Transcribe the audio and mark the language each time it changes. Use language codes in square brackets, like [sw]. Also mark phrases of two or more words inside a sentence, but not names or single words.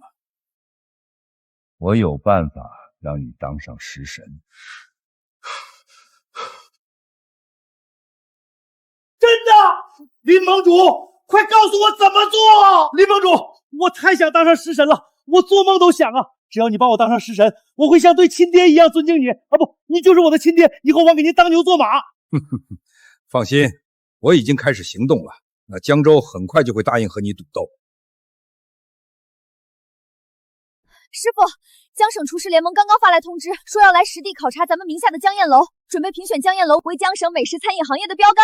[zh] 我有辦法讓你當上食神。真的？林盟主，快告訴我怎麼做！林盟主，我太想當上食神了，我做夢都想啊！只要你把我當上食神，我會像對親爹一樣尊敬你。啊不，你就是我的親爹，以後我給您當牛做馬。放心，我已經開始行動了。那江州很快就會答應和你賭鬥。師傅，江省廚師聯盟剛剛發來通知，說要來實地考察咱們名下的江宴樓，準備評選江宴樓為江省美食餐飲行業的標杆。